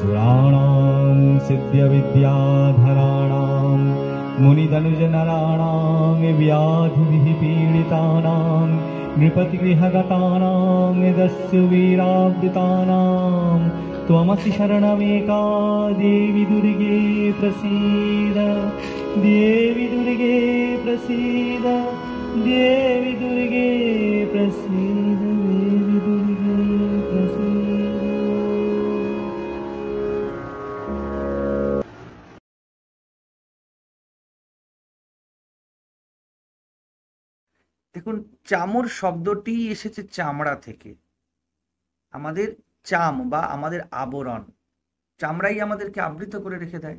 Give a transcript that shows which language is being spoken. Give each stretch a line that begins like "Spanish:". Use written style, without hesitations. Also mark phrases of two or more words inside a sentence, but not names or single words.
Sanskrit: सुराणां सिद्ध्यविद्याधराणां मुनितनुजनराणां व्याधिभिः पीडितानां नृपतिगृहगतानां दस्युवीरावृतानां त्वमसि शरणमेका देवी दुर्गे प्रसीद देवी दुर्गे प्रसीद देवी दुर्गे प्रसीद देवी दुर्गे प्रसीद।
Bangla: দেখুন, চামর শব্দটি এসেছে চামড়া থেকে। আমাদের চাম বা আমাদের আবরণ, চামড়াই আমাদেরকে আবৃত করে রেখে দেয়।